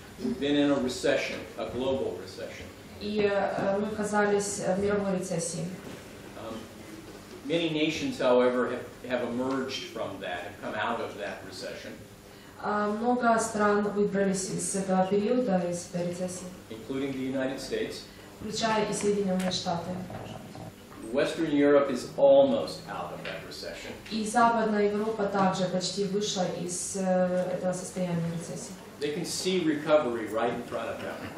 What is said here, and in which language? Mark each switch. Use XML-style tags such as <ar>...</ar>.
<en>We've been in a recession, a global recession.</en> <ru>И мы оказались в мировой рецессии.</ru> <en>Many nations, however, have emerged from that, have come out of that recession.</en> <ru>Много стран выбрались из этого периода, из этой рецессии,</ru> <en>Including the United States.</en> <ru>включая и Соединенные Штаты.</ru> <en>Western Europe is almost out of that recession.</en> <ru>И Западная Европа также почти вышла из этого состояния рецессии.</ru> <en>They can see recovery right in front of them.</en>